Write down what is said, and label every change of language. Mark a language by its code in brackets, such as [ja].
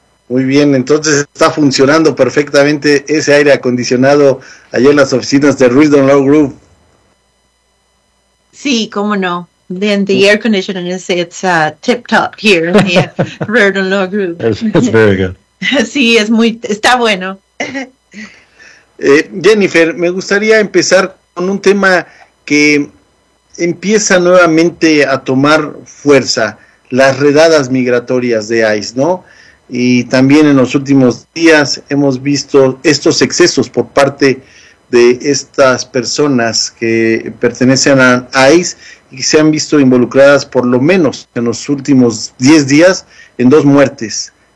[es] Muy bien, entonces está funcionando perfectamente ese aire acondicionado allá en las oficinas de Reardon Law Group. Sí, cómo no. [en] Then the air conditioning is tip-top here in the Reardon Law Group. It's very good. [es] Sí, está bueno. Jennifer, me gustaría empezar con un tema que empieza nuevamente a tomar fuerza, las redadas migratorias de ICE, ¿no? Y también en los últimos días hemos visto estos excesos por parte de estas personas que pertenecen a ICE y que se han visto involucradas por lo menos en los últimos 10 días en dos muertes.